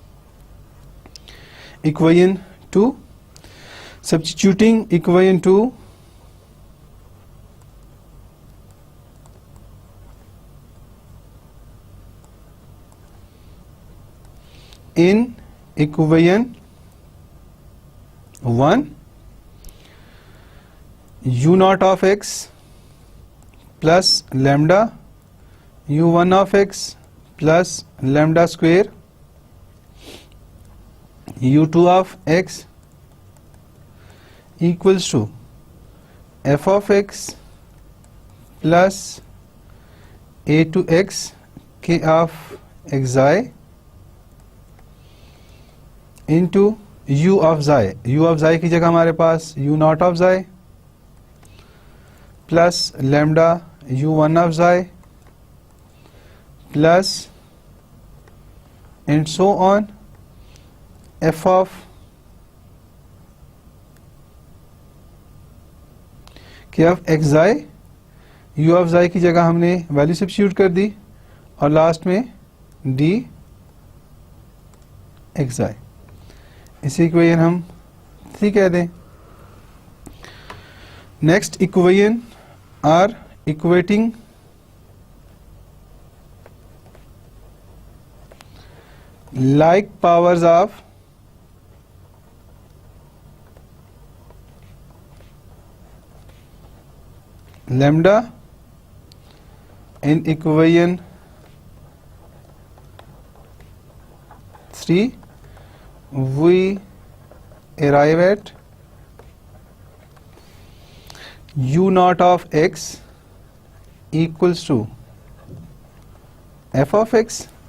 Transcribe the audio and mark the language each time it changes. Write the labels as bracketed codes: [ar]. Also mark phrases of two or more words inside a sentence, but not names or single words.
[en] Equation 2, substituting equation 2 in equation 1, u naught of x plus lambda u1 of x plus lambda square u2 of x equals to f of x plus a to x k of xi into u of xi। u of xi [hi] की जगह हमारे पास [en] u naught of xi plus lambda u1 of xi plus and so on f of k of xi। u of xi [hi] की जगह हमने [en] value substitute [hi] कर दी और लास्ट में d xi, इसी इक्वेशन हम 3 कह दें। [en] next equation are equating like powers of lambda in equation 3 we arrive at u naught of x equals to f of x।